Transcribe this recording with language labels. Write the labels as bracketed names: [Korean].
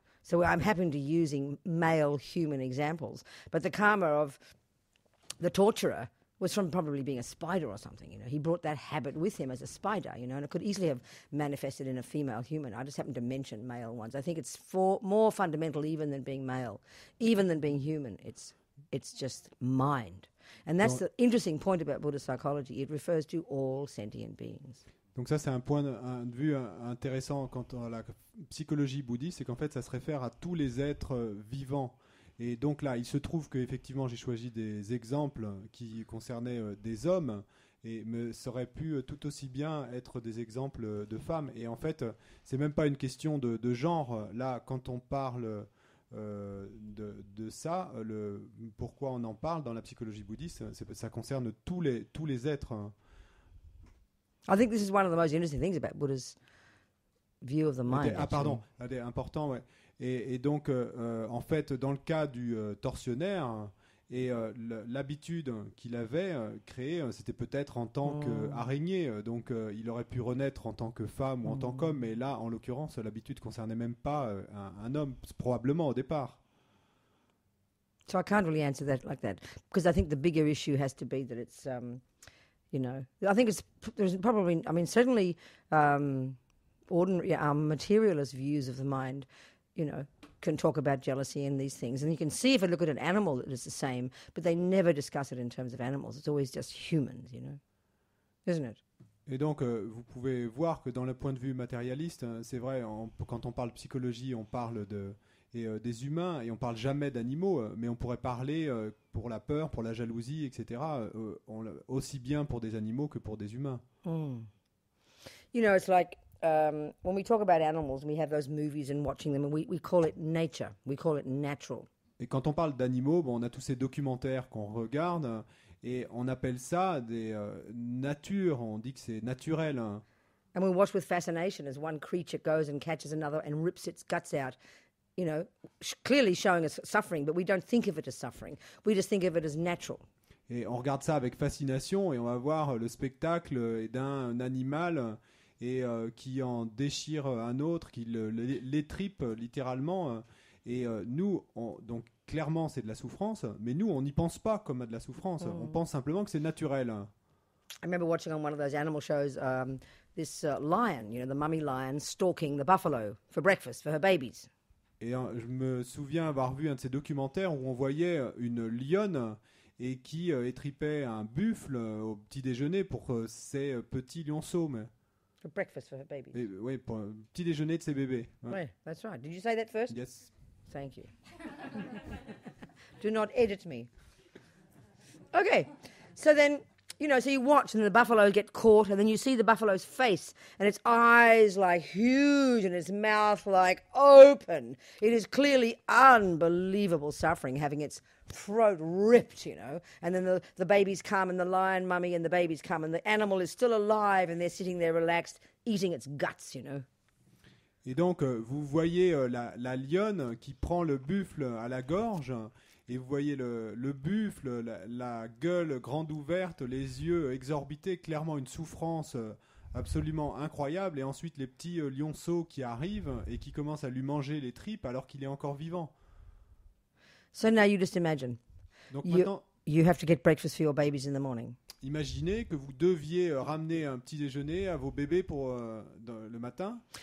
[English] So I'm happy to using male human examples, but the karma of the torturer was from probably being a spider or something, He brought that habit with him as a spider, and it could easily have manifested in a female human. I just happened to mention male ones. I think it's more fundamental even than being male, even than being human. It's just mind. And that's the interesting point about Buddhist psychology. It refers to all sentient beings. [French] Donc ça, c'est un point de vue intéressant quant à la psychologie bouddhiste, c'est qu'en fait, ça se réfère à tous les êtres vivants. Et donc là, il se trouve qu'effectivement, j'ai choisi des exemples qui concernaient des hommes, mais ça aurait pu tout aussi bien être des exemples de femmes. Et en fait, c'est même pas une question de genre. Là, quand on parle de ça, pourquoi on en parle dans la psychologie bouddhiste, ça concerne tous les êtres. [English] I think this is one of the most interesting things about Buddha's view of the mind. [French] Important, ouais. Et donc, en fait, dans le cas du tortionnaire, l'habitude qu'il avait créée, c'était peut-être en tant qu'araignée. Donc, il aurait pu renaître en tant que femme ou en tant qu'homme. Mais là, en l'occurrence, l'habitude ne concernait même pas un homme, probablement au départ. [English] So I can't really answer that like that. Because I think the bigger issue has to be that it's, I think there's probably, I mean, certainly ordinary, materialist views of the mind, can talk about jealousy and these things. And you can see if you look at an animal that it's the same, but they never discuss it in terms of animals. It's always just humans, Isn't it? [French] Et donc, vous pouvez voir que dans le point de vue matérialiste, c'est vrai, quand on parle psychologie, on parle des humains et on parle jamais d'animaux, mais on pourrait parler pour la peur, pour la jalousie, etc., aussi bien pour des animaux que pour des humains. [English] It's like when we talk about animals, we have those movies and watching them, and we call it nature. We call it natural. [French] Et quand on parle d'animaux, on a tous ces documentaires qu'on regarde et on appelle ça des natures. On dit que c'est naturel. [English] And we watch with fascination as one creature goes and catches another and rips its guts out. Clearly showing us suffering, but we don't think of it as suffering. We just think of it as natural. [French] Et on regarde ça avec fascination et on va voir le spectacle d'un animal et qui en déchire un autre, qui l'étripe littéralement. Nous, donc clairement, c'est de la souffrance, mais nous, on n'y pense pas comme à de la souffrance. On pense simplement que c'est naturel. [English] I remember watching on one of those animal shows this lion, the mummy lion, stalking the buffalo for breakfast for her babies. [French] Et je me souviens avoir vu un de ces documentaires où on voyait une lionne et qui étripait un buffle au petit déjeuner pour ses petits lionceaux. [English] For breakfast for her babies. [French] Oui, pour le petit déjeuner de ses bébés. Ouais. [English] Right, that's right. Did you say that first? Yes. Thank you. Do not edit me. Okay, so then, so you watch and the buffalo get caught and then you see the buffalo's face and its eyes like huge and its mouth like open. It is clearly unbelievable suffering having its throat ripped, and then the babies come and the lion mummy and the babies come and the animal is still alive and they're sitting there relaxed eating its guts, [French] Et donc, vous voyez la lionne qui prend le buffle à la gorge, et vous voyez le buffle, la gueule grande ouverte, les yeux exorbités, clairement une souffrance absolument incroyable, et ensuite les petits lionceaux qui arrivent et qui commencent à lui manger les tripes alors qu'il est encore vivant. [English] So now you just imagine. [French] Donc maintenant, [English] you have to get breakfast for your babies in the morning. [French] Imaginez que vous deviez ramener un petit déjeuner à vos bébés pour le matin.